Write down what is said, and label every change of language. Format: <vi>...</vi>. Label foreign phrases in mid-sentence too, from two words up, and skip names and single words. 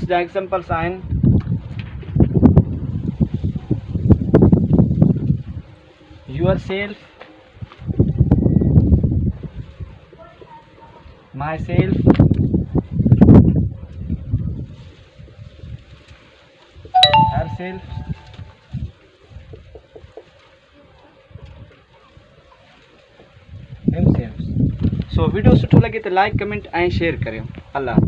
<en>The examples are yourself, myself, herself, himself.</en> <sd>So वीडियो सुठो लगे तो</sd> <en>like comment</en> <sd>ऐं शेयर करियो। अल्लाह।</sd>